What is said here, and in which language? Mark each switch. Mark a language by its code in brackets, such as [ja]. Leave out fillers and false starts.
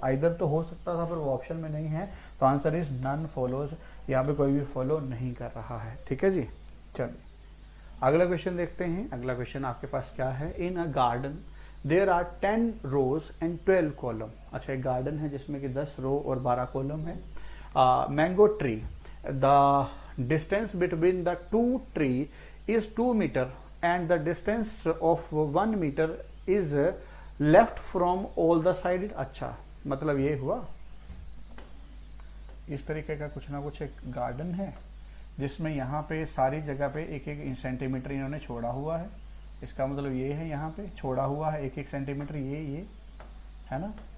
[hi] Either तो हो सकता था पर वो ऑप्शन में नहीं है, तो [en] answer is none follows, [hi] यहाँ पे कोई भी फॉलो नहीं कर रहा है, ठीक है जी। चलिए अगला क्वेश्चन देखते हैं। अगला क्वेश्चन आपके पास क्या है, [en] In a garden there are 10 rows and 12 column. [hi] अच्छा, एक गार्डन है जिसमें कि 10 रो और 12 कॉलम है। [en] Mango tree, the distance between the 2 tree is 2 meter and the distance of 1 meter is left from all the sided। [hi] अच्छा, मतलब ये हुआ, इस तरीके का कुछ ना कुछ एक गार्डन है जिसमें यहाँ पे सारी जगह पे एक एक सेंटीमीटर इन्होंने छोड़ा हुआ है। इसका मतलब ये है यहाँ पे छोड़ा हुआ है एक एक सेंटीमीटर, ये है ना।